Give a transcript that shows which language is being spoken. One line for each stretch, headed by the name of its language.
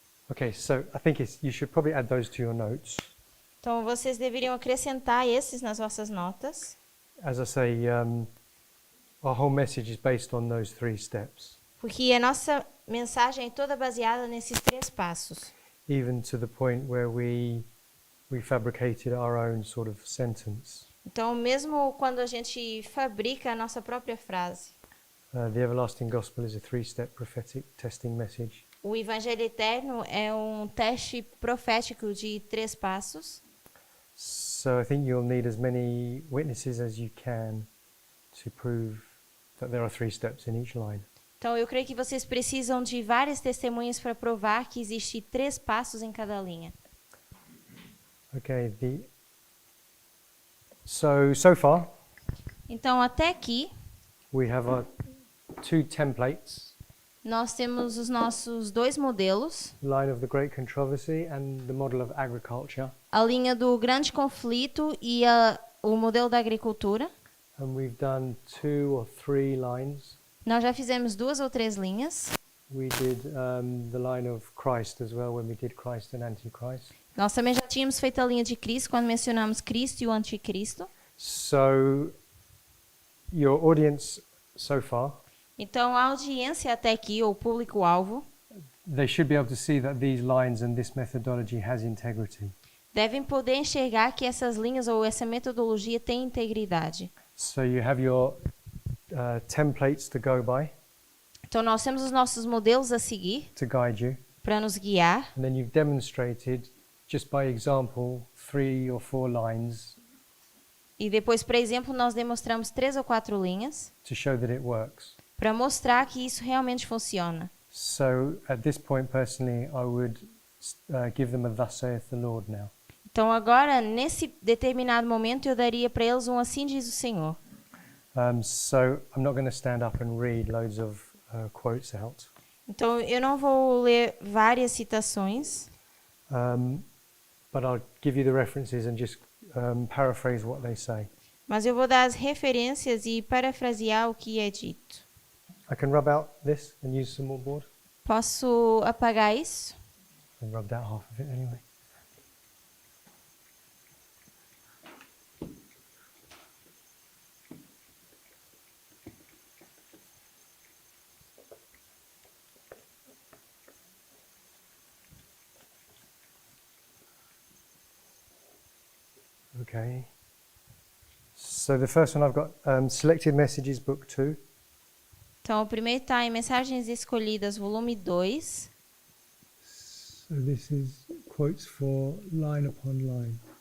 English: Okay, so I think you should probably add those to your notes.
Portuguese: Então vocês deveriam acrescentar esses nas vossas notas.
English: As I say, our whole message is based on those 3 steps,
Portuguese: Porque a nossa mensagem é toda baseada nesses 3 passos.
English: even to the point where we fabricated our own sort of sentence.
Portuguese: Então, mesmo quando a gente fabrica a nossa própria frase,
English: The everlasting gospel is a 3-step prophetic testing message.
Portuguese: o Evangelho Eterno é um teste profético de 3 passos.
English: So I think you'll need as many witnesses as you can to prove that there are 3 steps in each line.
Portuguese: Então, eu creio que vocês precisam de várias testemunhas para provar que existe 3 passos em cada linha.
English: Okay, so far
Portuguese: Então, até aqui,
English: we have our 2 templates,
Portuguese: nós temos os nossos 2 modelos,
English: line of the great controversy and the model of agriculture,
Portuguese: a linha do grande conflito e o modelo da agricultura.
English: and we've done 2 or 3 lines.
Portuguese: Nós já fizemos 2 ou 3 linhas.
English: We did the line of Christ as well when we did Christ and Antichrist.
Portuguese: Nós também já tínhamos feito a linha de Cristo quando mencionamos Cristo e o Anticristo.
English: So your audience so far,
Portuguese: Então, a audiência até aqui, ou o público-alvo,
English: they should be able to see that these lines and this methodology has integrity.
Portuguese: devem poder enxergar que essas linhas ou essa metodologia tem integridade.
English: So you have your templates to go by
Portuguese: Então, nós temos os nossos modelos a seguir
English: to guide you,
Portuguese: para nos guiar.
English: and then you've demonstrated just by example 3 or 4 lines
Portuguese: E depois, por exemplo, nós demonstramos 3 ou 4 linhas
English: to show that it works.
Portuguese: para mostrar que isso realmente funciona.
English: So at this point, personally, I would give them a "Thus saith the Lord" now.
Portuguese: Então, agora, nesse determinado momento, eu daria para eles um assim diz o Senhor.
English: So I'm not going to stand up and read loads of quotes out.
Portuguese: Então, eu não vou ler várias citações,
English: But I'll give you the references and just paraphrase what they say.
Portuguese: mas eu vou dar as referências e parafrasear o que é dito.
English: I can rub out this and use some more board.
Portuguese: Posso apagar isso?
English: I rubbed out half of it anyway. Okay. So the first one I've got Selected Messages, Book 2.
Portuguese: Então, o primeiro está em Mensagens Escolhidas, volume 2.
English: So this is quotes for line upon line.